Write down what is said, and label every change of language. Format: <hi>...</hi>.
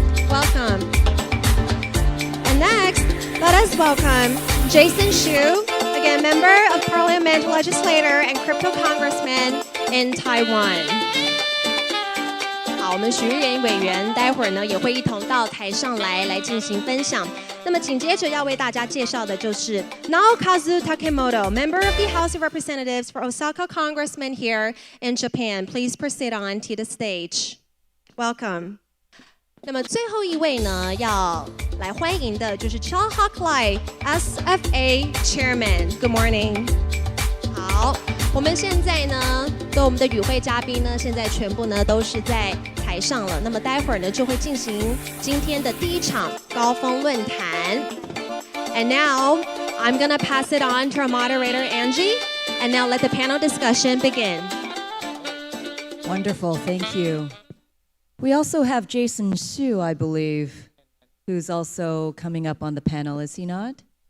<en>Welcome. And next, let us welcome Jason Shu, again, member of Parliament, Legislator and Crypto Congressman in Taiwan.</en> <zh>好，我们徐玉妍委员待会儿呢也会一同到台上来进行分享。那么紧接着要为大家介绍的就是</zh> <en>Naokazu Takemoto, member of the House of Representatives for Osaka Congressman here in Japan. Please proceed on to the stage. Welcome.</en> <zh>那么最后一位呢，要来欢迎的就是 Chia Hock SFA Chairman.</zh> <en>Good morning.</en> <zh>好，我们现在呢，跟我们的与会嘉宾呢，现在全部呢都是在台上了。那么待会儿呢就会进行今天的第一场高峰论坛。</zh> <en>And now I'm gonna pass it on to our moderator Angie, and now let the panel discussion begin. Wonderful, thank you. We also have Jason Shu, I believe, who's also coming up on the panel, is he not?</en>